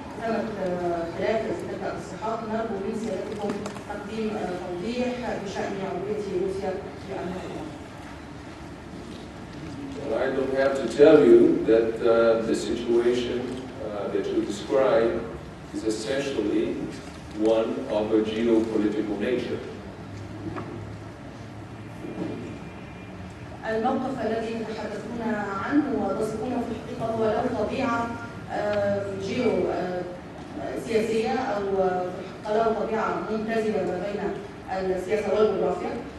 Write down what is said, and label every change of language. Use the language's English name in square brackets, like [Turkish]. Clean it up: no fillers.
[Arabic] ثمة خلاف في تلك التصريحات، نرجو من سيادتكم تقديم توضيح بشأن عضوية روسيا في المنظمة. [English] Well, I don't have to tell you that the situation that you describe is essentially one of a geopolitical nature. [Arabic] الموقف الذي تتحدثون عنه وتصفونه في الحقيقة هو له طبيعة جيو سياسية، أو في الحقيقة له طبيعة ممتزجة ما بين السياسة والجغرافيا.